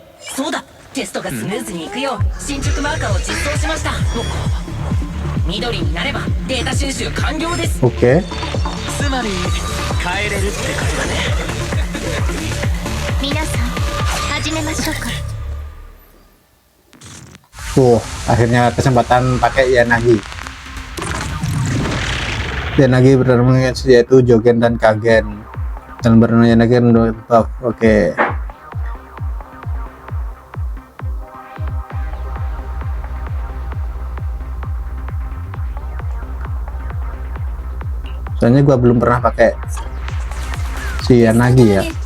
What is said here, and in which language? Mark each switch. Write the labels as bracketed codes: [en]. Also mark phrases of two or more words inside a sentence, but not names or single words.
[ja] そうだ、テストがスムーズにいくよう進捗マーカーを実装しました。緑になればデータ収集完了です。 Oke. つまり帰れるってことだね。皆さん、始めましょうか。 [id] Akhirnya kesempatan pakai Yanagi. Yanagi bertarung yaitu Jogen dan Kagen. Dan bernama Yanagi menurut buff. Oke. Soalnya gua belum pernah pakai si Yanagi ya.